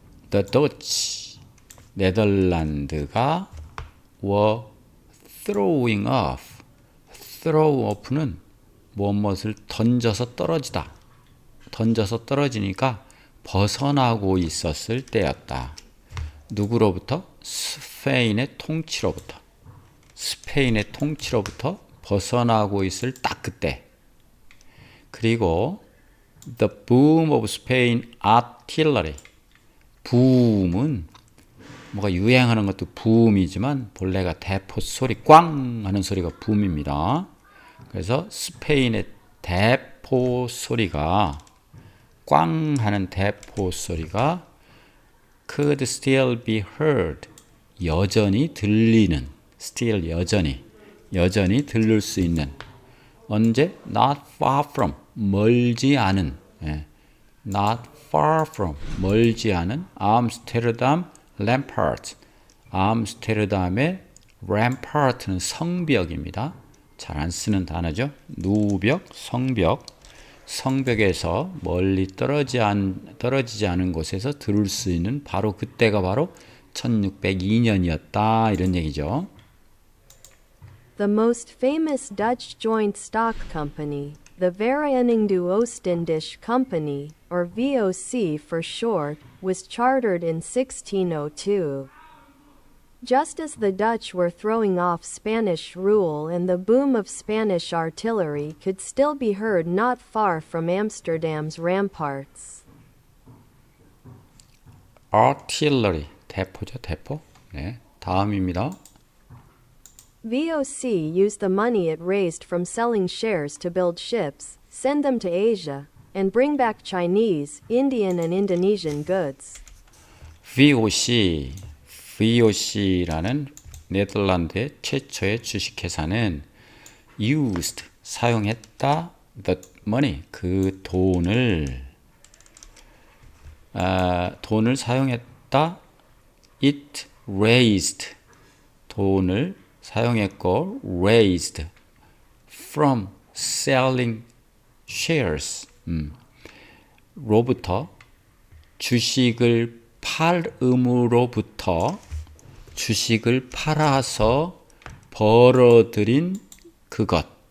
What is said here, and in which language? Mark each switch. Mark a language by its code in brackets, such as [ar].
[en] The Dutch, 네덜란드가 were throwing off. throw off [ko] 는 무엇을 던져서 떨어지다. 던져서 떨어지니까 벗어나고 있었을 때였다. 누구로부터? 스페인의 통치로부터. 스페인의 통치로부터 벗어나고 있을 딱 그때. [en] 그리고 the boom of Spain artillery. [ko] 붐은 뭐가 유행하는 것도 붐이지만 본래가 대포 소리 꽝 하는 소리가 붐입니다. 그래서 스페인의 대포 소리가 꽝 하는 대포 소리가 [en] could still be heard. [ko] 여전히 들리는. still 여전히 들릴 수 있는. 언제? [en] not far from. [ko] 멀지 않은. [en] not far from. [ko] 멀지 않은 암스테르담 램파트. 암스테르담의 램파트는 성벽입니다. 잘 안 쓰는 단어죠. 누벽, 성벽. 성벽에서 멀리 떨어지지 않은 곳에서 들을 수 있는 바로 그때가 바로 1602년이었다. 이런 얘기죠. [en] The most famous Dutch joint stock company, the Vereniging de Oostindische Company, or VOC for short, was chartered in 1602. Just as the Dutch were throwing off Spanish rule and the boom of Spanish artillery could still be heard not far from Amsterdam's ramparts. [ko] artillery, 대포죠, 대포. 네, 다음입니다. [en] VOC used the money it raised from selling shares to build ships, send them to Asia, and bring back Chinese, Indian, and Indonesian goods. [ko] VOC라는 네덜란드의 최초의 주식회사는 used, 사용했다, the money, 그 돈을 사용했다, [en] it raised, [ko] 돈을 사용했고 [en] raised from selling shares [ko] 로부터 주식을 팔음으로부터 주식을 팔아서 벌어들인 그것